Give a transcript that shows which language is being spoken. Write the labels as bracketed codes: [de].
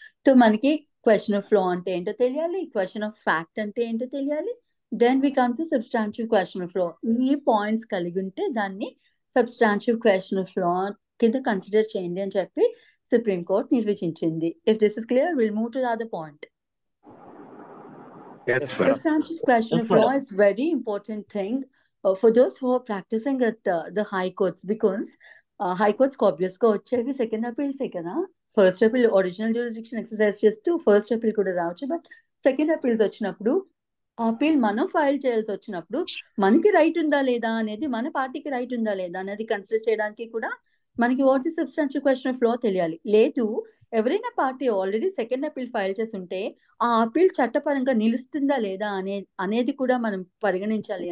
[te] So మనకి question of law అంటే ఏంటో తెలియాలి, క్వశ్చన్ ఆఫ్ ఫ్యాక్ట్ అంటే ఏంటో తెలియాలి, [en] Then we come to substantial question of law. [te] ఈ పాయింట్స్ కలిగి ఉంటే దాన్ని సబ్స్టాన్షియల్ క్వశ్చన్ ఆఫ్ లా కింద కన్సిడర్ చేయండి అని చెప్పి supreme court నిర్వచించింది. [en] If this is clear will move to the other point. Substantial question of law is very important thing for those who are practicing at the high courts, because high courts obvious [te] గా వచ్చేవి second అపీల్సే కదా. First appeal original jurisdiction exercise చేస్తూ first appeal కూడా రావచ్చు. But second appeals వచ్చినప్పుడు appeal మనం file చేయాల్సి వచ్చినప్పుడు మనకి రైట్ ఉందా లేదా అనేది, మన పార్టీకి రైట్ ఉందా లేదా అనేది కన్సిడర్ చేయడానికి కూడా మనకి [en] what is substantial question of law [te] తెలియాలి. లేదు, ఎవరైనా party already second appeal file చేసి ఉంటే ఆ అపీల్ చట్టపరంగా నిలుస్తుందా లేదా అనేది కూడా మనం పరిగణించాలి.